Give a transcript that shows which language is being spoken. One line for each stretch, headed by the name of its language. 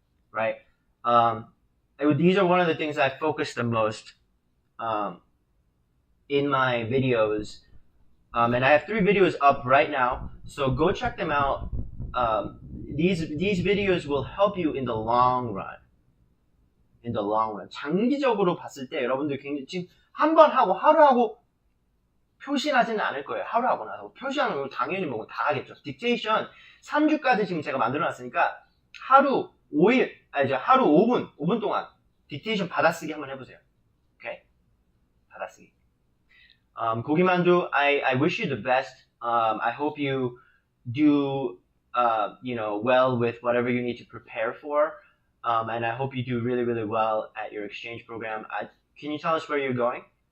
English: Right? These are one of the things I focus the most in my videos. And I have 3 videos up right now, so go check them out. These videos will help you in the long run.
Korean: 장기적으로 봤을 때 여러분들 굉장히 지금 한 번 하고 하루 하고 표시하지는 않을 거예요. 하루 하고 나서 표시하는 거 당연히 다 하겠죠. 딕테이션 3주까지 지금 제가 만들어놨으니까 하루 5분 동안 딕테이션 받아쓰기 한번 해보세요. 오케이? 받아쓰기.
English: 고기만두, I wish you the best. I hope you do, well with whatever you need to prepare for. And I hope you do really, really well at your exchange program. Can you tell us where you're going?